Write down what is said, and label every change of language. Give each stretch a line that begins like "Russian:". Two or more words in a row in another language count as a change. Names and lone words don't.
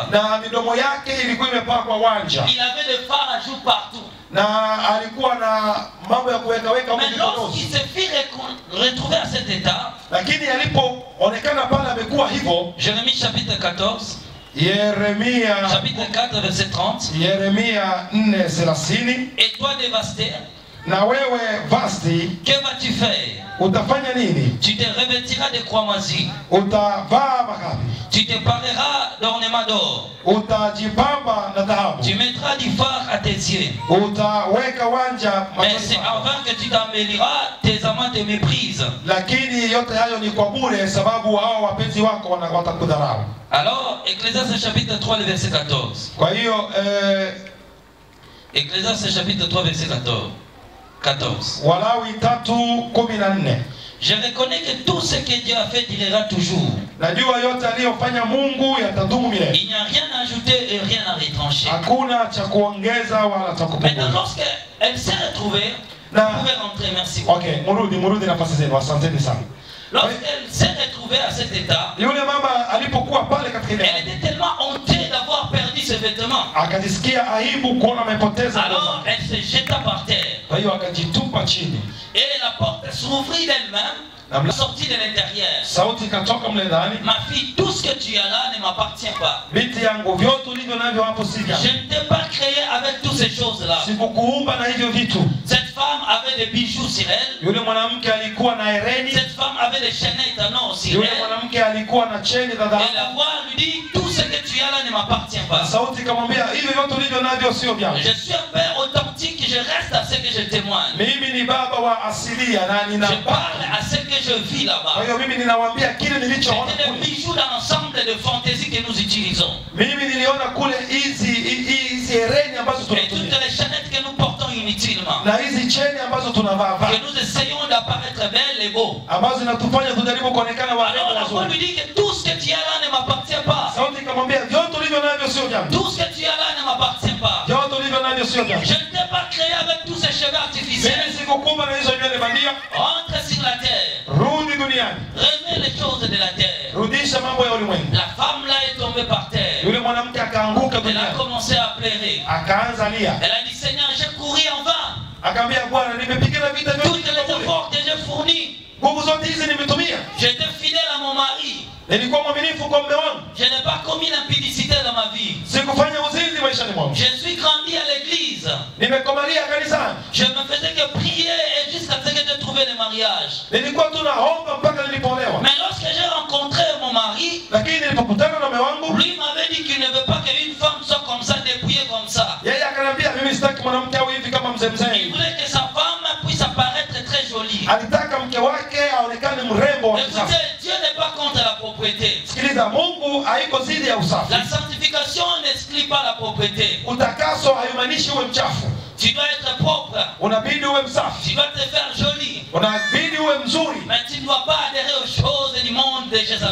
Swahili: Na midomo yake ilikuwa imepakwa wanja.
French: Il avait des fards à joues partout.
Swahili: Na alikuwa na mambo ya kuweka weka huko
French: Mais lorsqu'il
Swahili: vipodozi.
French: se fit retrouver à cet état,
Swahili: Lakini alipoonekana pale amekuwa hivyo,
French: Jérémie chapitre 14,
Swahili: Yeremia
French: chapitre 4, verset 30.
Swahili: Yeremia 4:30,
French: Et toi dévasté,
Swahili: na wewe Vasti,
French: que vas-tu faire?
Swahili: utafanya nini?
French: Tu te revêtiras de cramoisi.
Swahili: Utavaa makapi.
French: Tu te pareras d'ornements d'or.
Swahili: Utajipamba na dhahabu.
French: Tu mettras du fard à tes yeux.
Swahili: Utaweka wanja
French: mais c'est avant que tu t'améliores, tes amants te méprisent.
Swahili: Lakini yote hayo ni kwa bure sababu hao wapenzi wako watakudharau.
French: Alors, Ecclésiaste chapitre 3, le verset 14.
Swahili: Kwa hiyo
French: Ecclésiaste chapitre 3, verset 14.
Swahili: Walawi 3:14.
French: Je reconnais que tout ce que Dieu a fait durera toujours.
Swahili: Najua yote aliyofanya Mungu yatadumu milele.
French: Il n'y a rien à ajouter et rien à retrancher.
Swahili: Hakuna cha kuongeza wala cha kupunguza.
French: Maintenant, lorsqu'elle s'est retrouvée, vous pouvez rentrer, merci.
Swahili: Okay, murudi nafasi zenu. Asanteni sana.
French: Lorsqu'elle s'est retrouvée à cet état,
Swahili: yule mama alipokuwa pale katika ile,
French: elle était tellement hontée d'avoir perdu ses vêtements.
Swahili: Akajisikia aibu kuona amepoteza.
French: Alors elle se jeta par terre.
Swahili: Kwa hiyo akajitupa chini.
French: Et la porte s'ouvrit d'elle-même, sortie de l'intérieur.
Swahili: Sauti ikatoka mle ndani.
French: Ma fille, tout ce que tu as là ne m'appartient pas.
Swahili: Binti yangu, vyote ulivyo navyo hapo si vyangu.
French: Je ne t'ai pas créé avec toutes ces choses-là.
Swahili: Sikukuumba na hivyo vitu.
French: Cette femme avait des bijoux sur elle.
Swahili: Yule mwanamke alikuwa na hereni.
French: Cette femme avait des chaînettes en or sur elle.
Swahili: Yule mwanamke alikuwa na cheni za dhahabu.
French: Et la voix lui dit, tout ce que tu as là ne m'appartient pas.
Swahili: Sauti ikamwambia, hivyo vyote ulivyo navyo sio vyangu.
French: Je suis un père authentique, je reste à ce que je témoigne.
Swahili: Mimi ni baba wa asilia na nina.
French: Je parle à ce que je vis là-bas.
Swahili: Kwa hiyo mimi ninawaambia kile nilichoona.
French: C'était des bijoux dans l'ensemble de fantaisie que nous utilisons.
Swahili: Mimi niliona kule hizi hereni ambazo tunatumia.
French: Et toutes les chaînettes que nous portons inutilement.
Swahili: Na hizi cheni ambazo tunavaa.
French: Que nous essayons d'apparaître belles et beaux.
Swahili: Ambazo zinatufanya tujaribu kuonekana warembo wazuri.
French: Alors la voix lui dit que tout ce que tu as là ne m'appartient pas.
Swahili: Sauti ikamwambia, vyote ulivyo navyo sio vyangu.
French: Tout ce que tu as là ne m'appartient pas.
Swahili: Vyote ulivyo navyo sio vyangu.
French: Je ne t'ai pas créé avec tous ces cheveux artificiels.
Swahili: Mimi sikukuumba na hizo nywele bandia.
French: Entre sur la terre.
Swahili: Rudi duniani.
French: Remets les choses de la terre.
Swahili: Rudisha mambo ya ulimwengu.
French: La femme là est tombée par terre.
Swahili: Yule mwanamke akaanguka duniani.
French: Elle a commencé à pleurer.
Swahili: Akaanza lia.
French: Elle a dit, Seigneur, j'ai couru en vain.
Swahili: Akamwambia, Bwana, nimepigana vita vyote.
French: Toutes les efforts que j'ai fournis.
Swahili: Nguvu zote hizi nimetumia.
French: J'étais fidèle à mon mari.
Swahili: Nilikuwa mwaminifu kwa mume wangu.
French: Je n'ai pas commis l'impudicité dans ma vie.
Swahili: Sikufanya uzinzi maishani mwangu.
French: Je suis grandi à l'église.
Swahili: Nimekomalia kanisani.
French: Je ne faisais que prier et jusqu'à ce que j'ai trouvé le mariage.
Swahili: Nilikuwa tu naomba mpaka nilipolewa.
French: Mais lorsque j'ai rencontré mon mari,
Swahili: lakini nilipokutana na mume wangu,
French: lui m'avait dit qu'il ne veut pas qu'une femme soit comme ça, dépouillée comme ça.
Swahili: Yeye akaniambia mimi sitaki mwanamke awe hivi kama mzee mzee.
French: Il voulait que sa femme puisse apparaître très jolie.
Swahili: Alitaka mke wake aonekane mrembo wa kisasa.
French: Écoutez, Dieu n'est pas contre la propriété.
Swahili: Sikiliza, Mungu haiko zidi ya usafi.
French: La sanctification n'exclut pas la propriété.
Swahili: Utakaso haimaanishi uwe mchafu.
French: Tu dois être propre.
Swahili: Unabidi uwe msafi.
French: Tu dois te faire joli.
Swahili: Unabidi uwe mzuri.
French: Mais tu ne dois pas adhérer aux choses du monde de Jézabel.